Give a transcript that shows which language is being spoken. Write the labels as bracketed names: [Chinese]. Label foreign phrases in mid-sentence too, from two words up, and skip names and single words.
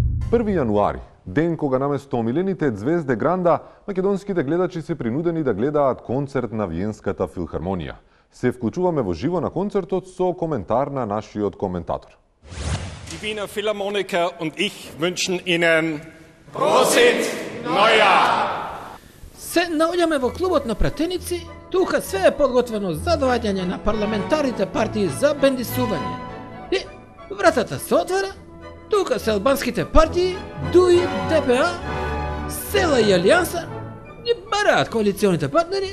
[Macedonian] 1 јануари, ден кога наместо омилените звезде Гранда, македонските гледачи се принудени да гледаат концерт на Виенската филхармонија. Се вклучуваме во живо на концертот со коментар на нашиот коментатор. [German] Die Wiener Philharmoniker und ich wünschen Ihnen Prosit Neujahr! [Macedonian] Се наоѓаме во клубот на пратеници, тука све е подготвено за доаѓање на парламентарните партии за бендисување. И вратата се отвара, тука се албанските партии, ДУИ, ДПА, Села и Алијанса ги бараат коалиционите партнери.